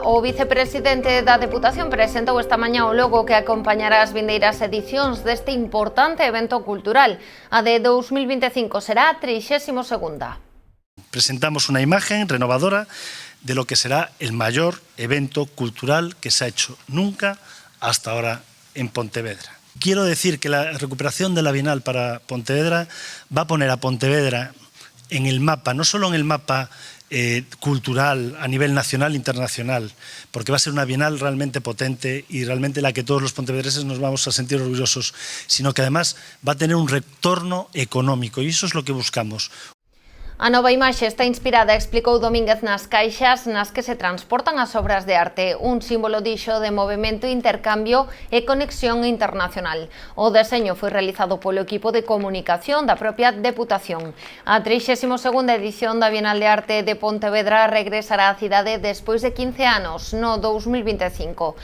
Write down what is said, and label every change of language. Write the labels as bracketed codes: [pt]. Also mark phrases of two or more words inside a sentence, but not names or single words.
[gl] O vicepresidente da Deputación presentou esta mañá o logo que acompañará as vindeiras edicións deste importante evento cultural. A de 2025 será a 32ª. [es] Presentamos una imagen renovadora de lo que será el mayor evento cultural que se ha hecho nunca hasta ahora en Pontevedra. Quiero decir que la recuperación de la Bienal para Pontevedra va a poner a Pontevedra en el mapa, no solo en el mapa cultural a nivel nacional e internacional, porque va a ser una Bienal realmente potente y realmente la que todos los pontevedreses nos vamos a sentir orgullosos, sino que además va a tener un retorno económico y eso es lo que buscamos. [gl] A nova imaxe está inspirada, explicou Domínguez, nas caixas nas que se transportan as obras de arte, un símbolo dixo de movemento, intercambio e conexión internacional. O deseño foi realizado polo equipo de comunicación da propia Deputación. A 32ª edición da Bienal de Arte de Pontevedra regresará á cidade despois de 15 anos, no 2025.